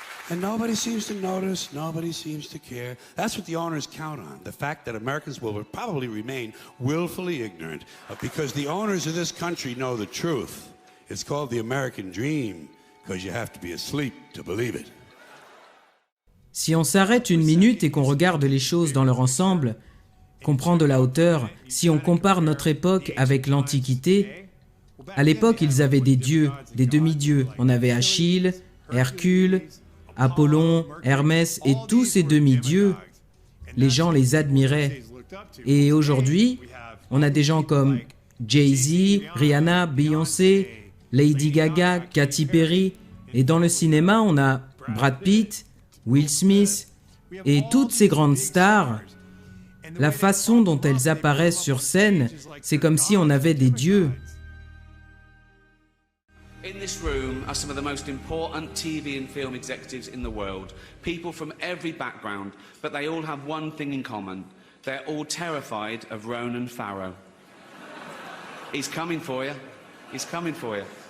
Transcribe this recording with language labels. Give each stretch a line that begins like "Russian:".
English: And nobody seems to notice, nobody seems to care. That's what the owners count on, the fact that Americans will probably remain willfully ignorant because the owners of this country know the truth. It's called the American dream because you have to be asleep to believe it.
French: Si on s'arrête une minute et qu'on regarde les choses dans leur ensemble, qu'on prend de la hauteur, si on compare notre époque avec l'Antiquité, à l'époque ils avaient des dieux, des demi-dieux. On avait Achille, Hercule, Apollon, Hermès et tous ces demi-dieux, les gens les admiraient. Et aujourd'hui, on a des gens comme Jay-Z, Rihanna, Beyoncé, Lady Gaga, Katy Perry. Et dans le cinéma, on a Brad Pitt, Will Smith et toutes ces grandes stars. La façon dont elles apparaissent sur scène, c'est comme si on avait des dieux.
English: In this room are some of the most important TV and film executives in the world. People from every background, but they all have one thing in common. They're all terrified of Ronan Farrow. He's coming for you. He's coming for you.